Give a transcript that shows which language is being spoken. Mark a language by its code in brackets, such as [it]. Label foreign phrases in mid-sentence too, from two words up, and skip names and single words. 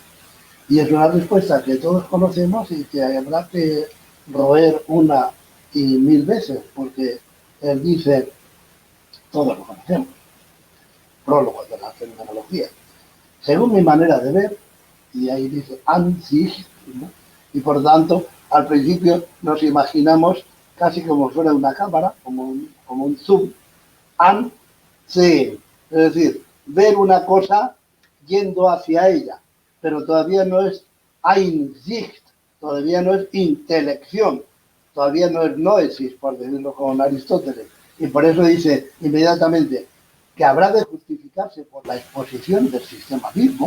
[es] Y es una respuesta que todos conocemos y que habrá que roer una y mil veces, porque él dice, todos lo conocemos, prólogo de la fenomenología. Según mi manera de ver, y ahí dice [de] an sich, [es] ¿no? Y por tanto, al principio nos imaginamos casi como fuera una cámara, como un zoom, [de] an sehen, [es] es decir, ver una cosa yendo hacia ella, pero todavía no es Einsicht, todavía no es intelección, todavía no es noesis, por decirlo con Aristóteles. Y por eso dice inmediatamente, que habrá de justificarse por la exposición del sistema mismo.